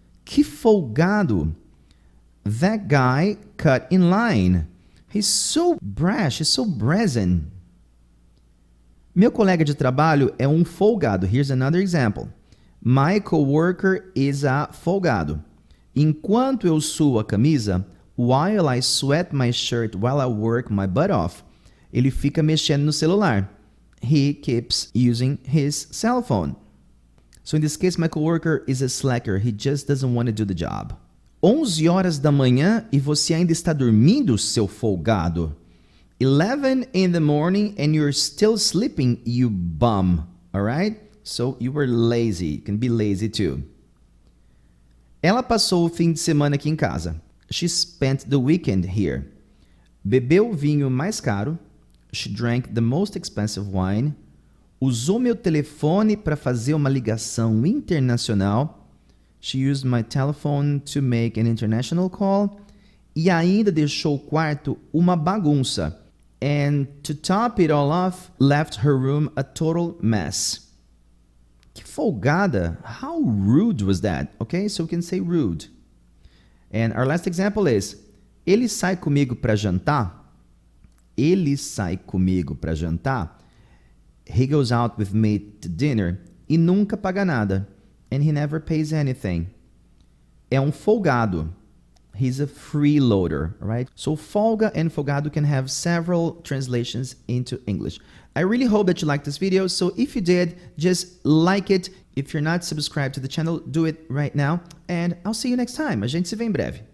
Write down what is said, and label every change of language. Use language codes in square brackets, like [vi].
[pt] Que folgado. [en] That guy cut in line. He's so brash, he's so brazen. [pt] Meu colega de trabalho é um folgado. [en] Here's another example. My coworker is a folgado. [pt] Enquanto eu suo a camisa, [en] while I sweat my shirt while I work my butt off. [pt] Ele fica mexendo no celular. [en] He keeps using his cell phone. So in this case, my coworker is a slacker. He just doesn't want to do the job. [pt] 11 horas da manhã e você ainda está dormindo, seu folgado. [en] 11 in the morning and you're still sleeping, you bum. Alright? So you were lazy. You can be lazy too. [pt] Ela passou o fim de semana aqui em casa. [en] She spent the weekend here. [pt] Bebeu o vinho mais caro. [en] She drank the most expensive wine. [pt] Usou meu telefone para fazer uma ligação internacional. [en] She used my telephone to make an international call. [pt] E ainda deixou o quarto uma bagunça. [en] And to top it all off, left her room a total mess. [pt] Que folgada. [en] How rude was that? Okay, so we can say rude. And our last example is, [pt] ele sai comigo para jantar. Ele sai comigo para jantar. [en] He goes out with me to dinner [pt] e nunca paga nada. [en] And he never pays anything. [pt] É um folgado. [en] He's a freeloader, right? So folga and folgado can have several translations into English. I really hope that you liked this video. So if you did, just like it. If you're not subscribed to the channel, do it right now. And I'll see you next time. [pt] A gente se vê em breve.